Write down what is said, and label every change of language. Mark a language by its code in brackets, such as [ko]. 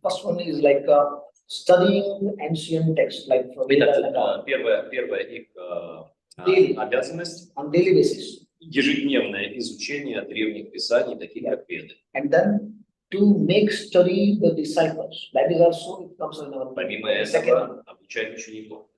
[en] First one is like studying ancient texts, like from Vedas and all. [ru] Первая их обязанность [en] on daily basis. [ru] Ежедневное изучение древних писаний, таких как Веды. [en] And then to make study the disciples. That is also it comes in our. [ru] Помимо этого, обучать учеников.